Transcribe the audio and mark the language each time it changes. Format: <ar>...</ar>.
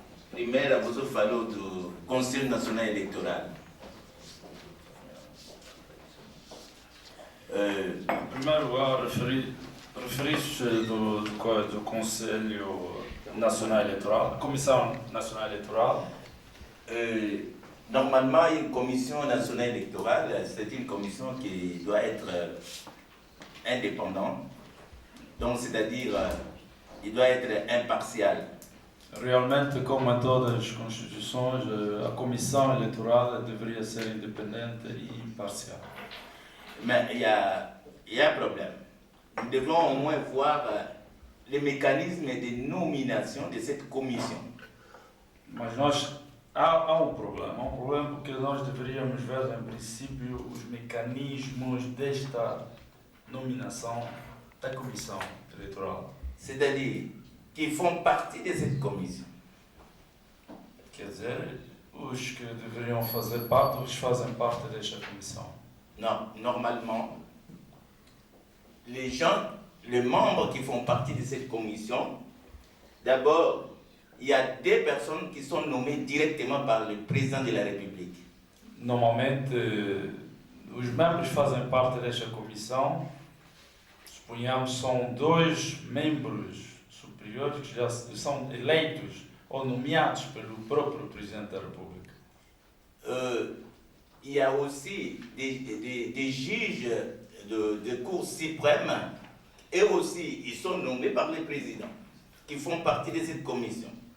<pt>Primeiro, você falou do Conselho Nacional Eleitoral. Em primeiro lugar, referi-se do Conselho Nacional Eleitoral, Comissão Nacional Eleitoral.</pt> <fr>Normalement, une commission nationale électorale, c'est une commission qui doit être indépendante. Donc, c'est-à-dire, il doit être impartial.</fr> <pt>Realmente, como em todas as constituições, a Comissão Eleitoral deveria ser independente e imparcial.</pt> <fr>Mais il y a un problème. Nous devons au moins voir les mécanismes de nomination de cette commission.</fr> <pt>Mas há um problema porque nós deveríamos ver, em princípio, os mecanismos desta nominação da Comissão Eleitoral.</pt> <fr>C'est-à-dire, qui font partie de cette commission.</fr> <pt>Quer dizer, os que deveriam fazer parte, os que fazem parte desta comissão.</pt> <fr>Non, normalement, les membres qui font partie de cette commission, d'abord, il y a des personnes qui sont nommées directement par le président de la République.</fr> <pt>Normalmente, os membros que fazem parte desta comissão, suponhamos, são 2 membros superiores que já são eleitos ou nomeados pelo próprio presidente da República.</pt> <fr>Il y a aussi des juges de Cour suprême, et aussi, ils sont nommés par le président, qui font partie de cette commission.</fr>